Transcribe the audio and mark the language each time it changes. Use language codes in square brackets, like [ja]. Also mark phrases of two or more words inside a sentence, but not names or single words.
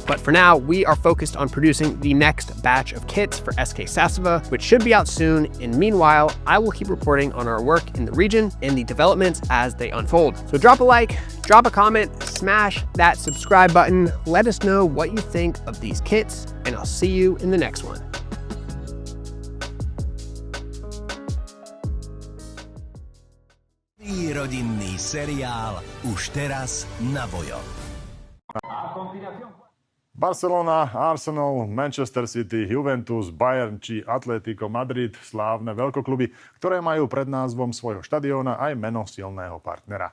[en] But for now, we are focused on producing the next batch of kits for SK Sassiva, which should be out soon, and meanwhile, I will keep reporting on our work in the region and the developments as they unfold. So drop a like, drop a comment, smash that subscribe button, let us know what you think of these kits, and I'll see you in the next one. [sk] Rodinný seriál už teraz na Vojo. Barcelona, Arsenal, Manchester City, Juventus, Bayern či Atletico Madrid, slávne veľkokluby, ktoré majú pred názvom svojho štadióna aj meno silného partnera.